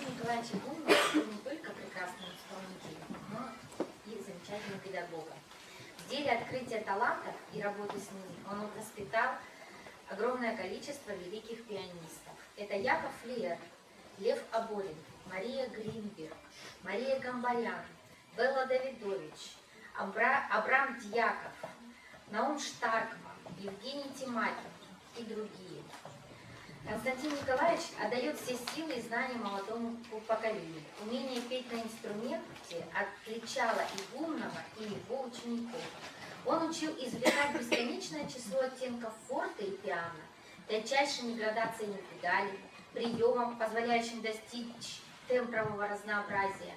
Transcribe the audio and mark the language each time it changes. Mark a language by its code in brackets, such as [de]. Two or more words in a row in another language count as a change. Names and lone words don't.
[ru] Николаевича Гумнова был не только прекрасным исполнителем, но и замечательным педагогом. В деле открытия талантов и работы с ними он воспитал огромное количество великих пианистов. Это Яков Лиер, Лев Аборин, Мария Гринберг, Мария Гамбарян, Белла Давидович, Абрам Дьяков, Наум Штаркман, Евгений Тимакин и другие. Константин Николаевич отдает все силы и знания молодому поколению. Умение петь на инструменте отличало и Гумнова, и его учеников. Он учил извлекать бесконечное число оттенков форте и пиано, тончайшими градациями педалей, приемом, позволяющим достичь тембрового разнообразия.